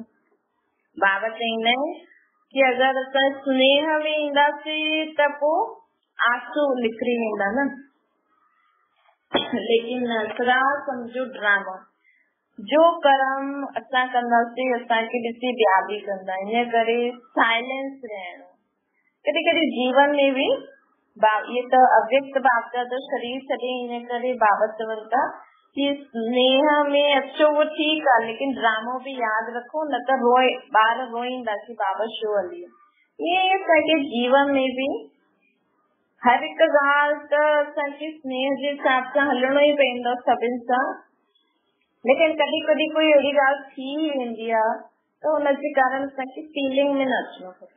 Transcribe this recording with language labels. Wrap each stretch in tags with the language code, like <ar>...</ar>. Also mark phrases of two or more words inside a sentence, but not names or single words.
<sd>बाबा चवंदा आहिनि कि अगरि असां स्नेह में ईंदासीं त पोइ आंसू निकिरी वेंदा न, लेकिन नसरा समझो ड्रामा। जो कर्म असां कंदासीं असांखे ॾिसी ॿिया भी कंदा। इन करे साइलेंस रहणो। कॾहिं कॾहिं जीवन में भी ये त अव्यक्त बाबा जो शरीर छॾे इन करे बाबा चवनि था कि स्नेह में अचो वो ठीकु आहे, लेकिन ड्रामो भी यादि रखो, न त रोए ॿार रोईंदा कि बाबा छो हली। ईअं असांखे जीवन में भी हर हिकु ॻाल्हि त असांखे स्नेह जे हिसाब सां हलणो ई पवंदो सभिनि सां, लेकिन कॾहिं कॾहिं कोई अहिड़ी ॻाल्हि थी वेंदी आहे त हुनजे कारण असांखे फीलिंग में न अचणो खपे।</sd>